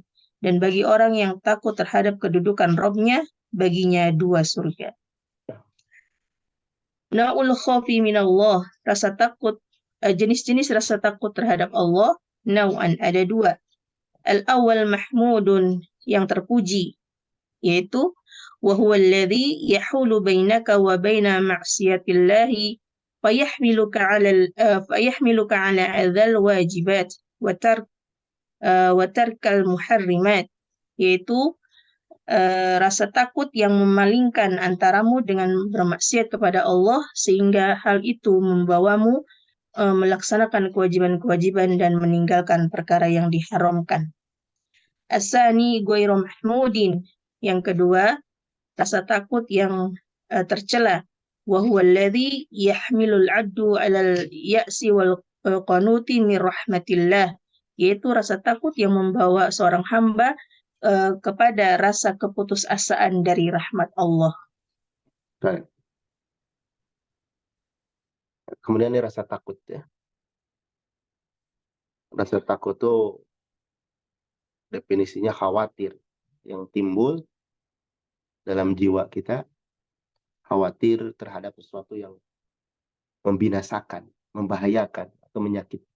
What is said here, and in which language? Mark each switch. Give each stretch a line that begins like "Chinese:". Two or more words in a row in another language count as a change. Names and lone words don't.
Indonesian: Dan bagi orang yang takut terhadap kedudukan Rabbnya, baginya 2 surga.
Arabic: نوع الخوف من الله,
Indonesian: rasa takut, jenis-jenis rasa takut terhadap Allah, nau'an, ada 2.
Arabic: الأول محمود,
Indonesian: yang terpuji, yaitu
Arabic: وهو الذي يحول بينك وبين معصية الله فيحملك على أداء الواجبات وترك المحرمات,
Indonesian: yaitu rasa takut yang memalingkan antaramu dengan bermaksiat kepada Allah, sehingga hal itu membawamu melaksanakan kewajiban-kewajiban dan meninggalkan perkara yang diharamkan.
Arabic: الثاني غير محمود,
Indonesian: yang kedua, rasa takut yang tercela.
Arabic: وهو الذي يحمل العبد على اليأس والقنوط من رحمة الله,
Indonesian: yaitu rasa takut yang membawa seorang hamba kepada rasa keputusasaan dari rahmat Allah. Baik. Kemudian ini rasa takut ya. Rasa takut itu definisinya khawatir yang timbul dalam jiwa kita, khawatir terhadap sesuatu yang membinasakan, membahayakan, atau menyakitkan.